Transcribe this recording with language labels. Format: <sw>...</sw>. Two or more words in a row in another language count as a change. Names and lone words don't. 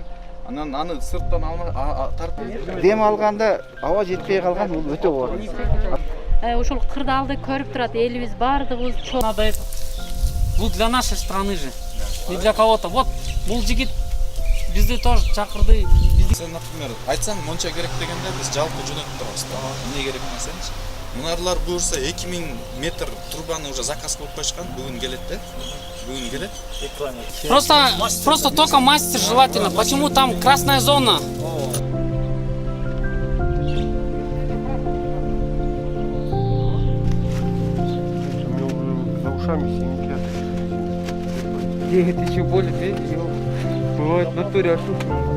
<ky>Анан аны сырттан тартып дем алганда аба жетпей калган, бул өтө оор. Ушул кырдаалды көрүп турат элибиз баардыгыбыз чоң.</ky> <ru>Надо это. Ну для нашей страны же, не для кого-то. Вот,</ru> <ky>бул жигит бизди тоже чакырды. Сен, например, айтсаң монча керек дегенде биз жалпы жөнөтүп турабыз. Эмне керек десеңчи? Мунарлар буюрса 2000 метр трубаны уже заказ кылып коюшкан, бүгүн келет да. Бүгүн келет.</ky> <ru>Просто только мастер желательно. Почему там красная зона? За ушами синяки. Это еще болит, видите? Бывает в натуре ошибка.</ru>